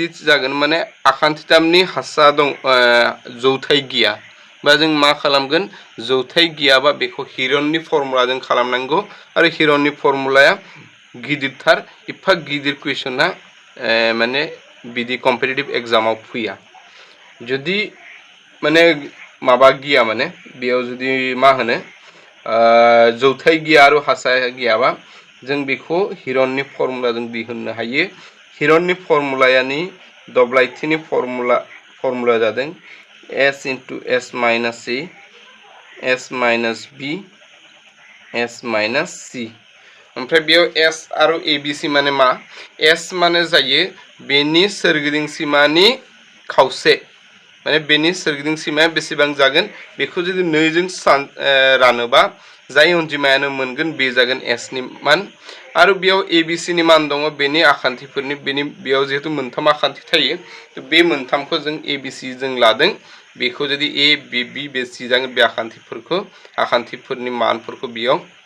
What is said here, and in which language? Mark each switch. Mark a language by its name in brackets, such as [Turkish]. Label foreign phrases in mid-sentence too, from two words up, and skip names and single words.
[Bodo] जागोन माने आखान्थिथामनि हासा दं जौथाय गैया बा जों मा खालामगोन जौथाय गैयाबा बेखौ हिरननि फर्मुलाजों खालामनांगौ आरो हिरननि फर्मुलाया गिदिरथार एफा गिदिर कुइसना माने बिदि कम्पिटिटिभ एग्जामाव फैया जुदि माने माबा गैया माने बेयाव जुदि मा होनो जौथाय गैया आरो हासा गैयाबा जों बेखौ हिरननि फर्मुलाजों दिहुननो हायो हिरननि फर्मुलायानि दब्लायथिनि फर्मुला जादों s into [English] s minus c s minus b s minus c [Bodo] ओमफ्राय बेयाव s आरो abc माने मा s माने जायो बेनि सोरगिदिं सिमानि खावसे माने बेनि सोरगिदिं सिमाया बेसेबां जागोन बेखौ जुदि 2 जों रानोबा जाय अनजिमायानो मोनगोन बे जागोन s नि मान आरो बेयाव abc नि मान दङ बेनि आखान्थिफोरनि बेयाव जेहेतु मोनथाम आखान्थि थायो बे मोनथामखौ जों abc जों लादों बेखौ जुदि a b b b c जागोन बे आखान्थिफोरनि मानफोरखौ बेयाव